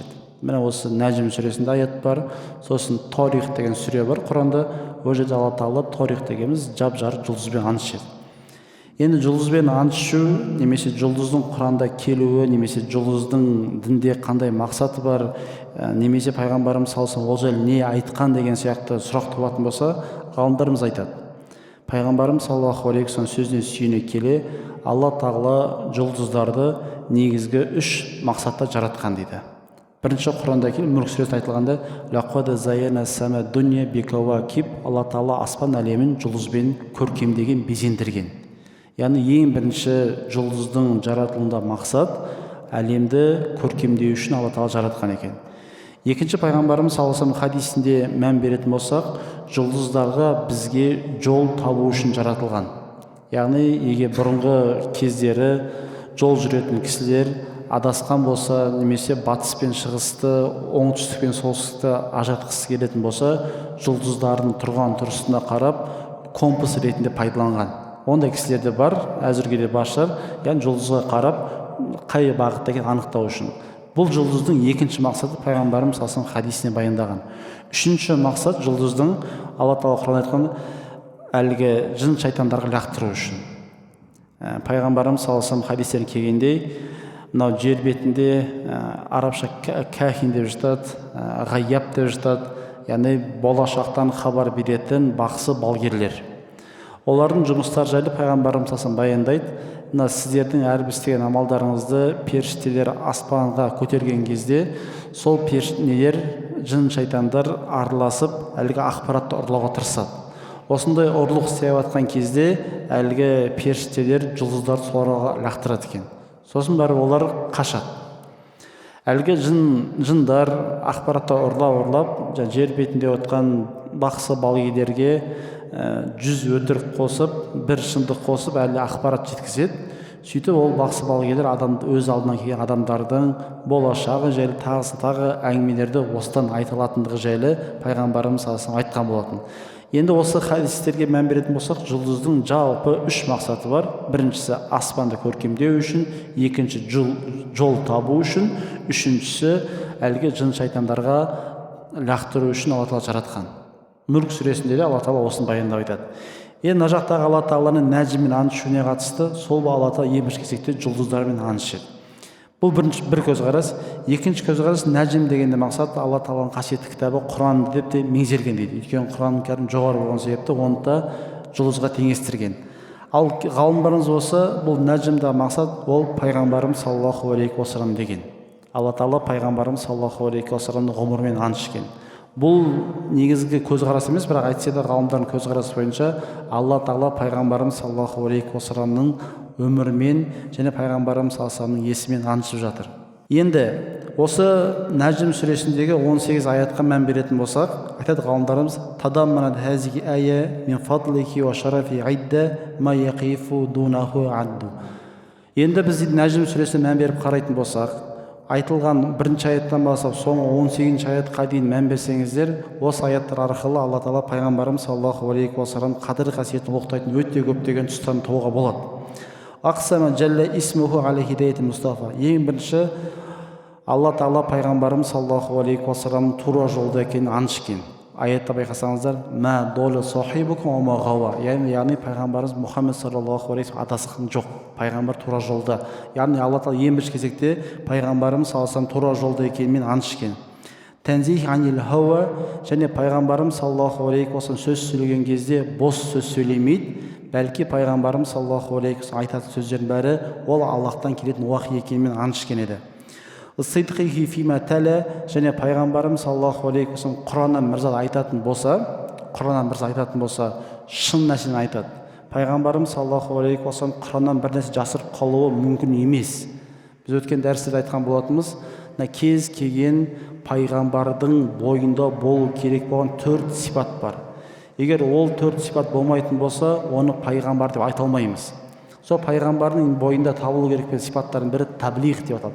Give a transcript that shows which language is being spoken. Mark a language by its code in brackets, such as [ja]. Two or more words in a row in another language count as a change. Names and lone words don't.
[kk] Міне осы Нәжім сүресінде аят бар, сосын Торих деген сүре бар Құранда, ол жерде Алла тағала Торих дегеніміз жап-жарық жұлдызбен ант ішеді. Енді жұлдызбен ант ішу немесе жұлдыздың Құранда келуі, немесе жұлдыздың дінде қандай мақсаты бар, немесе пайғамбарымыз [ar] صلى الله عليه وسلم [kk] ол жайлы не айтқан деген сияқты сұрақ туатын болса, ғалымдарымыз айтады. Пайғамбарымыз [ar] صلى الله عليه وسلم [kk] сөзіне сүйене келе, Алла тағала жұлдыздарды негізгі 3 мақсатта жаратқан дейді. Бірінші Құранда келіп Мүлк сүресінде айтылғанда, [ar] لقد زينا السماء الدنيا بالكواكب, [kk] Алла тағала аспан әлемін жұлдызбен көркемдеген, безендірген. Яғни ең бірінші жұлдыздың жаратылуында мақсат әлемді көркемдеу үшін Алла тағала жаратқан екен. Екінші пайғамбарымыз [ar] صلى الله عليه وسلم [kk] хадисінде мән беретін болсақ, жұлдыздарға бізге жол табу үшін жаратылған. Яғни егер бұрынғы кездері жол жүретін кісілер адасқан болса, немесе батыс пен шығысты, оңтүстік пен солтүстікті ажыратқысы келетін болса, жұлдыздардың тұрған тұрысына қарап компас ретінде пайдаланған. Ондай кісілер де бар, әзірге де бар шығар, яғни жұлдызға қарап қай бағытта екенін анықтау үшін. Бұл жұлдыздың екінші мақсаты пайғамбарымыз [ar] صلى الله عليه وسلم [kk] хадисіне баяндаған. Үшінші мақсат жұлдыздың Алла тағала Құранда айтқан әлгі жын шайтандарға лақтыру үшін. Пайғамбарымыз [ar] صلى الله عليه وسلم [kk] хадистеріне келгенде, мынау жер бетінде арабша кахин деп жатады, ғайяб деп жатады, яғни болашақтан хабар беретін бақсы балгерлер. Олардың жұмыстары жайлы пайғамбарымыз [ar] صلى الله عليه وسلم [kk] баяндайды. Мына сіздердің әрбір істеген амалдарыңызды періштелер аспанға көтерген кезде, сол періштелер жын шайтандар араласып әлгі ақпаратты ұрлауға тырысады. Осындай ұрлық істеп жатқан кезде әлгі періштелер жұлдыздарды соларға лақтырады екен. Сосын барып олар қашады. Әлгі жындар ақпаратты ұрлап, жер бетінде отқан бақсы балгерлерге 100 өтірік қосып, 1 шындық қосып, әлі ақпарат жеткізеді. Сөйтіп ол бақсы балгерлер өз алдынан келген адамдардың болашағы жайлы тағы әңгімелерді осыдан айтылатындығы жайлы пайғамбарымыз [ar] صلى الله عليه وسلم [kk] айтқан болатын. Енді осы хадистерге мән беретін болсақ, жұлдыздың жалпы 3 мақсаты бар. Біріншісі аспанды көркемдеу үшін, екінші жол табу үшін, үшіншісі әлгі жын шайтандарға лақтыру үшін Алла тағала жаратқан. Мүлк сүресінде де Алла тағала осыны баяндап айтады. Енді мына жақтағы Алла тағаланың нәжіммен ант ішуіне қатысты, сол Алла тағала ең бірінші кезекте жұлдыздармен ант ішеді. Бұл бір көзқарас. Екінші көзқарас, нәжім дегенде мақсат Алла тағаланың қасиетті кітабы Құран деп те меңзелген дейді. Өйткені Құран кәрім жоғары болған себепті оны да жұлдызға теңестірген. Ал ғалымдарымыз осы, бұл нәжімдегі мақсат ол пайғамбарымыз [ar] صلى الله عليه وسلم [kk] деген. Алла тағала пайғамбарымыз [ar] صلى الله عليه وسلم [kk] ғұмырымен ант ішкен. Бұл негізгі көзқарас емес, бірақ айтса да ғалымдардың көзқарасы бойынша Алла тағала пайғамбарымыз [ar] صلى الله عليه وسلم [kk] өмірімен және пайғамбарымыз [ar] صلى الله عليه وسلم [kk] есімімен ант ішіп жатыр. Енді осы Нәжім сүресіндегі 18 аятқа мән беретін болсақ, айтады ғалымдарымыз, [ar] تضمنت هذه الآيات من فضله وشرفه عدة ما يقف دونه العد. [kk] Енді біз Нәжім сүресіне мән беріп қарайтын болсақ, айтылған бірінші аяттан бастап соңғы 18 аятқа дейін мән берсеңіздер, осы аяттар арқылы Алла тағала пайғамбарымыз [ar] صلى الله عليه وسلم [kk] қадір қасиетін ұлықтайтын өте көптеген тұстарын табуға болады. [ar] أقسم جل اسمه على هداية المصطفى. [kk] Ең бірінші Алла тағала пайғамбарымыз [ar] صلى الله عليه وسلم [kk] тура жолда екенін ант ішкен. Аятта байқасаңыздар, [ar] ما ضل صاحبكم وما غوى. [kk] Яғни пайғамбарымыз Мұхаммед [ar] صلى الله عليه وسلم [kk] адасқан жоқ. Пайғамбар тура жолда. Яғни Алла тағала ең бірінші кезекте пайғамбарымыз [ar] صلى الله عليه وسلم [kk] тура жолда екенін ант ішкен. [ar] تنزيه عن الهوى, [kk] және пайғамбарымыз [ar] صلى الله عليه وسلم [kk] сөз сөйлеген кезде бос сөз сөйлемейді. Бәлки пайғамбарымыз [ar] صلى الله عليه وسلم [kk] айтатын сөздердің бәрі ол Аллахтан келетін уахи екенін ант ішкен еді. [ar] صدقه فيما تلا, [kk] және пайғамбарымыз [ar] صلى الله عليه وسلم [kk] Құраннан мырза айтатын болса, шын нәрсені айтады. Пайғамбарымыз [ar] صلى الله عليه وسلم [kk] Құраннан бір нәрсе жасырып қалуы мүмкін емес. Біз өткен дәрістерде айтқан болатынбыз, кез келген пайғамбардың бойында болу керек болған 4 сипат бар. Егер ол 4 сипат болмайтын болса, оны пайғамбар деп айта алмаймыз. сол пайғамбардың бойында табылу керек деген сипаттардың бірі таблиғ деп аталады.